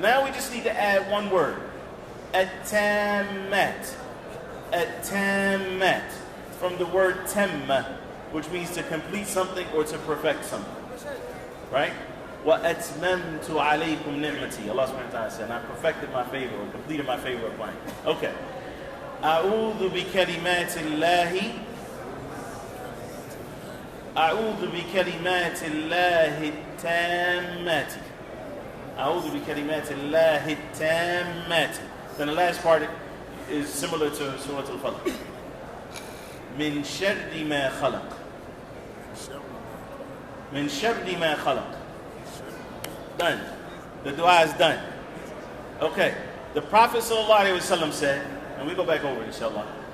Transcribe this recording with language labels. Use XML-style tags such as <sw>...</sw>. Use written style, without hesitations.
<en>Now we just need to add one word. At-tammat. At-tammat. From the word tamma, which means to complete something or to perfect something. Right?</en> <ar>وَأَتْمَمْتُ عَلَيْكُمْ نِعْمَتِي.</ar> <en>Allah subhanahu wa ta'ala said, and I perfected my favor or completed my favor upon you. Okay.</en> <ar>أعوذ بكلمات الله أعوذ بكلمات الله التامات أعوذ بكلمات الله التامات.</ar> <en>Then the last part is similar to Surah Al-Falaq.</en> <ar>من شر ما خلق من شر ما خلق.</ar> <en>Done. The dua is done. Okay. The Prophet ﷺ said, and we go back over it, inshallah.</en>